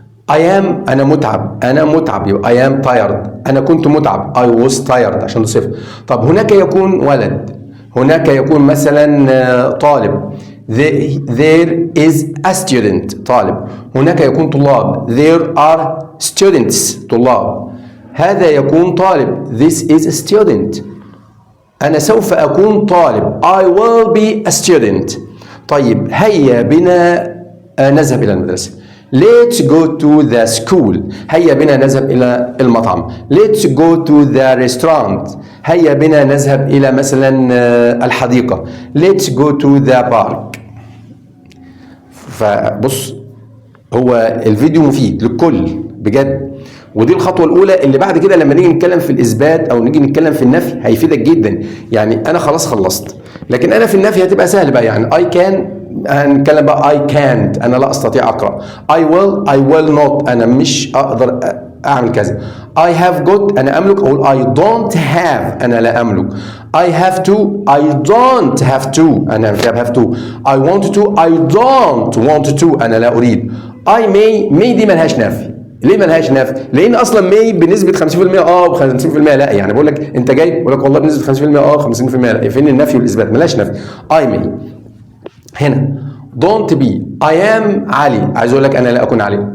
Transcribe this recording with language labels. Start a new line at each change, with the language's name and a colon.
Arabic: I am انا متعب، انا متعب يبقى
English: I am tired.
Arabic: انا كنت متعب
English: I was tired
Arabic: عشان ده صفه. طب هناك يكون ولد، هناك يكون مثلا طالب
English: there is a student
Arabic: طالب. هناك يكون طلاب
English: there are students
Arabic: طلاب. هذا يكون طالب
English: this is a student.
Arabic: أنا سوف أكون طالب
English: I will be a student.
Arabic: طيب هيا بنا نذهب إلى المدرسة.
English: Let's go to the school.
Arabic: هيا بنا نذهب إلى المطعم.
English: Let's go to the restaurant.
Arabic: هيا بنا نذهب إلى مثلا الحديقة.
English: Let's go to the park.
Arabic: فبص هو الفيديو مفيد للكل بجد، ودي الخطوه الاولى اللي بعد كده لما نيجي نتكلم في الاثبات او نيجي نتكلم في النفي هيفيدك جدا. يعني انا خلاص خلصت، لكن انا في النفي هتبقى سهل بقى. يعني
English: I can
Arabic: هنتكلم بقى
English: I can't
Arabic: انا لا استطيع اقرا.
English: I will not
Arabic: انا مش اقدر اعمل كذا.
English: I have got
Arabic: انا املك، اقول
English: I don't have
Arabic: انا لا املك.
English: I have to I don't have to
Arabic: انا مش
English: have to. I want to I don't want to
Arabic: انا لا اريد.
English: I may
Arabic: دي ملهاش نفي. ليه ملهاش نفي؟ لان اصلا may بنسبه 50% و50% لا. يعني بقول لك انت جاي بقول لك والله بنسبه 50% 50% لا. فين النفي والاثبات؟ ملهاش نفي.
English: I may.
Arabic: هنا
English: don't be I am
Arabic: علي، عايز اقول لك انا لا اكون علي.